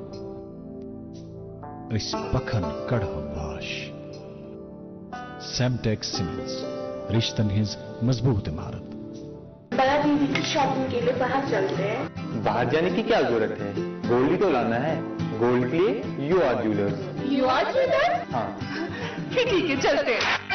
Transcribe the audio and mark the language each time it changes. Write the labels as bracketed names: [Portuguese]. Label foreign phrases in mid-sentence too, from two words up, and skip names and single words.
[Kashmiri] أسۍ پکھن کڑہو واش سیمٹیک سیمنٹس رشتن ہز مضبوط عمارت [Urdu] بڑا دیدی کی شاپنگ کے لیے باہر چلتے ہیں باہر جانے کی کیا ضرورت ہے گولڈ ہی تو لانا ہے گولڈ کے لیے یو آر جیولرز یو آر جیولرز ہاں ٹھیک ہے چلتے ہیں